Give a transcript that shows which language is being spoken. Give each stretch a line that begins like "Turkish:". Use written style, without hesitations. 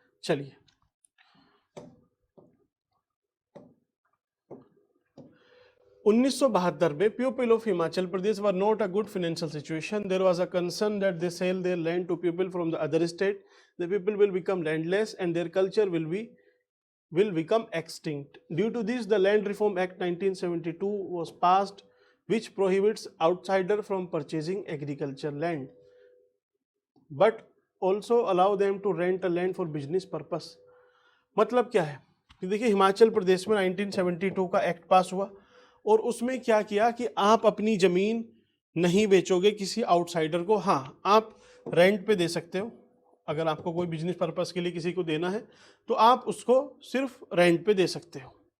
Hindi: चलिए 1972 में
English: People of Himachal Pradesh were not a good financial situation. There was a concern that they sell their land to people from the other state. The people will become landless and their culture will become extinct. Due to this, the Land Reform Act 1972 was passed, which prohibits outsider from purchasing agriculture land, but also allow them to rent a land for business purpose.
Hindi: मतलब क्या है कि देखिए हिमाचल प्रदेश में 1972 का act पास हुआ और उसमें क्या किया कि आप अपनी ज़मीन नहीं बेचोगे किसी आउटसाइडर को. हाँ, आप रेंट पे दे सकते हो, अगर आपको कोई बिजनेस पर्पस के लिए किसी को देना है तो आप उसको सिर्फ रेंट पे दे सकते हो.